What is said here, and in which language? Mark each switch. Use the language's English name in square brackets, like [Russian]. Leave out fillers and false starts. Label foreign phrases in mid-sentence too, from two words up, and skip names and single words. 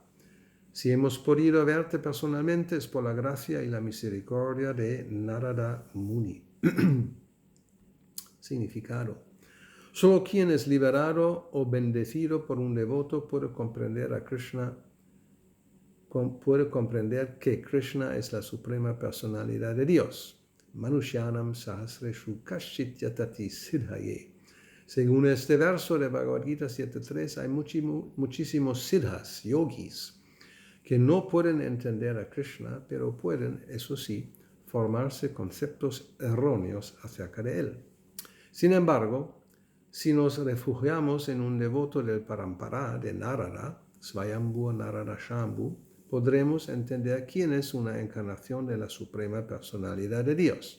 [Spanish] Si hemos podido verte personalmente es por la gracia y la misericordia de Narada Muni. Significado. Solo quien es liberado o bendecido por un devoto puede comprender a Krishna, puede comprender que Krishna es la suprema personalidad de Dios. [Sanskrit] मनुष्याणाम् सहस्रेषु कश्चित् यतति सिद्धये. [Spanish] Según este verso de Bhagavad Gita 7.3, hay muchísimos siddhas, yogis, que no pueden entender a Krishna, pero pueden, eso sí, formarse conceptos erróneos acerca de él. Sin embargo, si nos refugiamos en un devoto del Parampara de Narada, Svayambhu Narada Shambhu, podremos entender quién es una encarnación de la suprema personalidad de Dios.